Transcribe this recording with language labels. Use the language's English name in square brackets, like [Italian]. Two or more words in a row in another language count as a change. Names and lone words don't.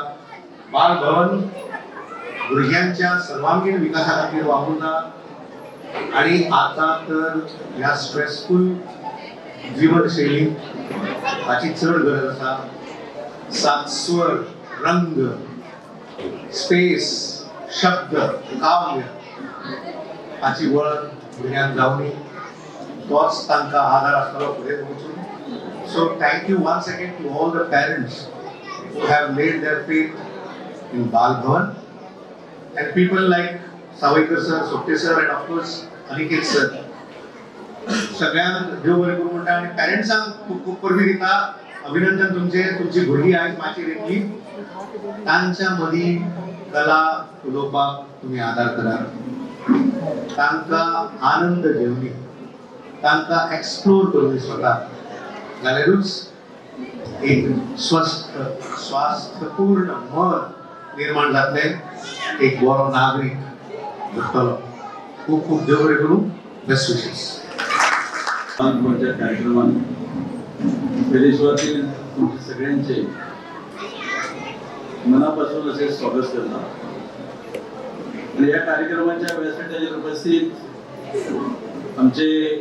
[Konkani] बाल भवन भुरग्यांच्या सर्वांगीण विकासा खातीर वावुरता आणि आता तर ह्या स्ट्रेसफुल जीवनशैली हाची चड गरज आसा. सास्वर, रंग, स्पेस, शब्द, काव्य हाची वळख भुरग्यांक जावनी तोच तांकां आदार आसतलो फुडें वचून. [English] So thank you once again to all the parents who have made their faith in Bal Bhavan and people like Sawaykar sir, Sopte sir and of course Aniket sir. [Konkani] सगळ्यांक देव बरें करूं म्हणटा आनी पेरेंट्सांक खूब खूब परबी दिता. अभिनंदन तुमची भुरगीं आयज माचयेर येतली. तांच्या मदीं कला उलोवपाक तुमी आदार करात, तांकां आनंद घेवनी, तांकां एक्सप्लोर करूंक स्वता, जाल्यारूच एक स्वास्थ्यपूर्ण मन निर्माण जातलें, एक बरो नागरीक घडटलो. खूप खूप देव बरें करूं. [English] Best wishes. [Marathi] बालभवनच्या कार्यक्रमात पहिली सुरुवातीला तुमचे सगळ्यांचे मनापासून असे स्वागत करता आणि या कार्यक्रमाच्या व्यासपीठावर उपस्थित आमचे